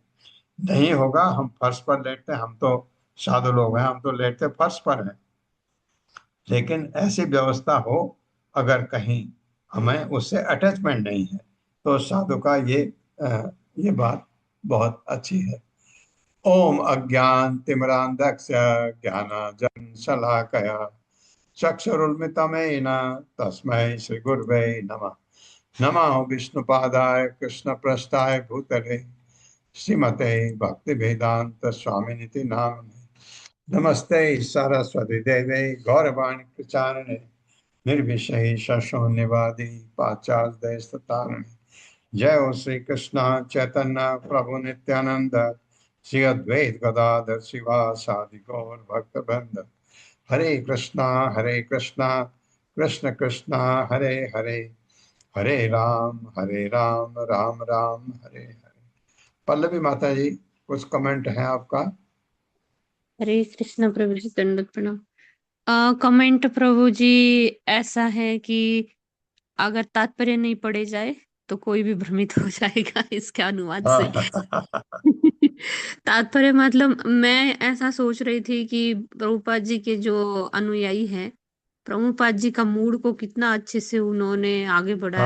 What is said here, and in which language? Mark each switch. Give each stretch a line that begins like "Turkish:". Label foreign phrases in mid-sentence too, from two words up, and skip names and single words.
Hindi: नहीं होगा, हम फर्श पर लेटते, हम तो साधु लोग हैं, हम तो लेटते फर्श पर हैं। लेकिन ऐसी व्यवस्था हो अगर कहीं हमें उससे अटैचमेंट नहीं है, तो साधु का ये बात बहुत अच्छी है।
Sanskrit: ओम अज्ञान तिमिरांधस्य ज्ञानांजन शलाकया चक्षुरुन्मिलितं तस्मै श्री गुरवे नमः। नमः विष्णुपादाय कृष्णप्रेष्ठाय भूतले श्रीमते भक्तिवेदांत स्वामिनिति नामिने। नमस्ते सरस्वती देवे गौरवाणी प्रचारिणे निर्विशेष शून्यवादी पाश्चात्य देशतारिणे। जय हो श्री कृष्ण चैतन्य प्रभु नित्यानंद श्री अद्वैत गदाधर शिवासादि गौर भक्तवृंद। हरे कृष्णा कृष्ण कृष्णा हरे हरे, हरे राम राम राम हरे हरे।
Hindi: पल्लवी माता जी, कुछ कमेंट है आपका? हरे कृष्ण प्रभु जी, दंडवत प्रणाम। कमेंट प्रभु जी ऐसा है कि अगर तात्पर्य नहीं पढ़े जाए तो कोई भी भ्रमित हो जाएगा इसके अनुवाद से। तात्पर्य मतलब मैं ऐसा सोच रही थी कि प्रभुपाद जी के जो अनुयायी हैं, प्रभुपाद जी का मूड को कितना अच्छे से उन्होंने आगे बढ़ाया